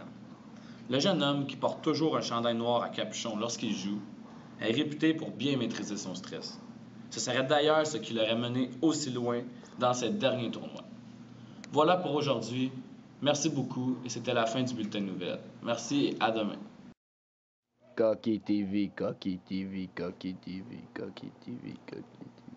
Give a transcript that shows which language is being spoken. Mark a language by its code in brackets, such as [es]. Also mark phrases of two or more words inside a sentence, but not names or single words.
[fr] Le jeune homme, qui porte toujours un chandail noir à capuchon lorsqu'il joue, est réputé pour bien maîtriser son stress. Ce serait d'ailleurs ce qui l'aurait mené aussi loin dans ses derniers tournois. Voilà pour aujourd'hui. Merci beaucoup et c'était la fin du bulletin de nouvelles. Merci et à demain. Cocky TV, Cocky TV, Cocky TV, Cocky TV, Cocky TV.